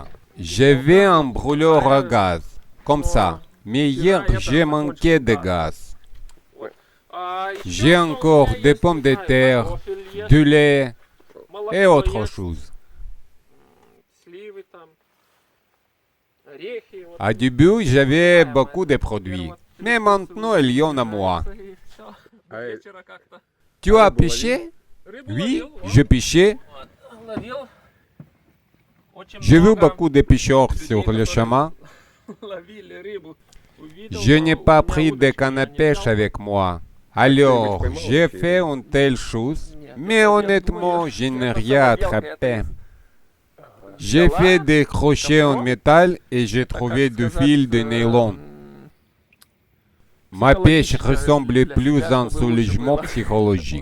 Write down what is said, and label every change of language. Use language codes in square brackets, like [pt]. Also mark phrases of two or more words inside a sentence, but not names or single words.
[fr] J'avais un brûleur à gaz, comme ça, mais hier j'ai manqué de gaz. J'ai encore des pommes de terre, du lait et autre chose. [ru] орехи. Вот. [fr] Au début, j'avais beaucoup de produits. Mais maintenant, il y en a moins. [ru] И всё. До вечера как-то. [fr] Tu as pêché? [ru] Рыбу [fr] Oui, [ru] ловил, вот, [fr] je pêchais. [ru] ловил. Очень [fr] J'ai vu [ru] много [fr] beaucoup de pêcheurs [ru] людей, [fr] sur le [ru] которые [fr] chemin. [ru] ловили рыбу. Увидел, [fr] Je [ru] но [fr] n'ai [ru] у [fr] pas [ru] меня [fr] pris de [ru] удочки [fr] canne à [ru] я не [fr] pêche [ru] взял. [fr] avec moi. Alors, j'ai fait une telle chose, mais honnêtement, je n'ai rien attrapé. J'ai fait des crochets en métal et j'ai trouvé du fil de nylon. Ma pêche ressemblait plus à un soulagement psychologique.